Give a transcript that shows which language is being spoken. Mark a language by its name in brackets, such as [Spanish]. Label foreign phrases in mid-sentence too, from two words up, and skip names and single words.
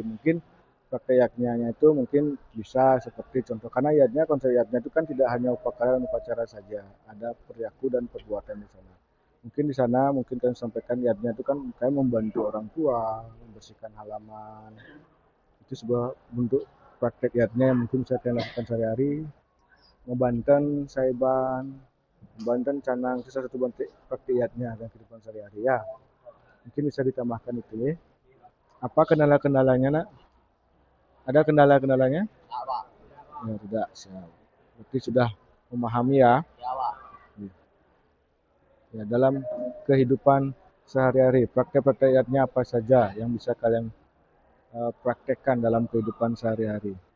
[Indonesian] Mungkin praktek yakninya itu mungkin bisa seperti contoh, karena yadnya konsep yadnya itu kan tidak hanya upacara dan upacara saja, ada perilaku dan perbuatan di sana. Mungkin di sana mungkin kalian sampaikan yadnya itu kan kalian membantu orang tua membersihkan halaman, itu sebuah bentuk praktek yadnya yang mungkin bisa kalian lakukan sehari-hari. Membanten saiban, membanten canang, itu salah satu bentuk praktek yadnya dalam kehidupan sehari-hari ya. Mungkin bisa ditambahkan itu ya. Apa kendala-kendalanya nak? Ada kendala-kendalanya? Ya tidak, siap. Berarti sudah memahami ya. Ya dalam kehidupan sehari-hari praktek-praktek yadnya apa saja yang bisa kalian praktekkan dalam kehidupan sehari-hari.